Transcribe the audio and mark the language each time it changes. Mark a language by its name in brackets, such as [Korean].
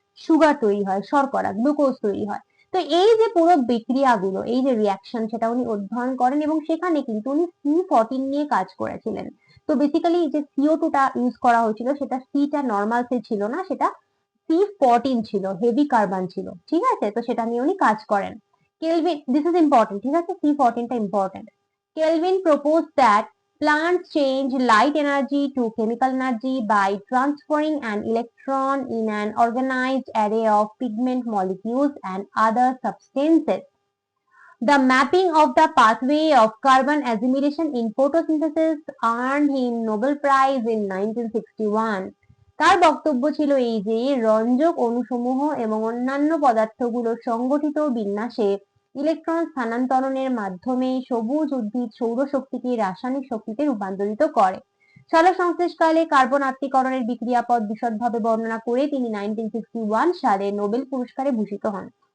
[Bangla] Sugar তৈরি হয়, শর্করা, গ্লুকোজ তৈরি হয়। তো এই যে পুরো বিক্রিয়াগুলো, এই যে রিয়াকশন, সেটা উনি অধ্যয়ন করেন, এবং সেখানে কিন্তু উনি C14 নিয়ে কাজ করেছিলেন। তো বেসিক্যালি যে CO2 টা ইউজ করা হয়েছিল, সেটা সিটা নর্মাল সি ছিল না, সেটা C14 ছিল, হেভি কার্বন ছিল। ঠিক আছে? তো সেটা নিয়ে উনি কাজ করেন। কেলভিন, [English] this is important, [Bangla] ঠিক আছে? C14 টা important. [English] Kelvin proposed that plants change light energy to chemical energy by transferring an electron in an organized array of pigment molecules and other substances. The mapping of the pathway of carbon assimilation in photosynthesis earned him Nobel Prize in 1961. [Bangla] তার বক্তব্য ছিল এই যে রঞ্জক অণুসমূহ এবং অন্যান্য পদার্থগুলোর সংগঠিত বিন্যাসে electron স্থানান্তরণের মাধ্যমে সবুজ উদ্ভিদ সৌরশক্তিকে রাসায়নিক শক্তিতে রূপান্তরিত করে। সালোকসংশ্লেষকালে কার্বন আত্তীকরণের বিক্রিয়াপদ বিশদভাবে বর্ণনা করে তিনি 1961 সালে নোবেল পুরস্কারে ভূষিত হন।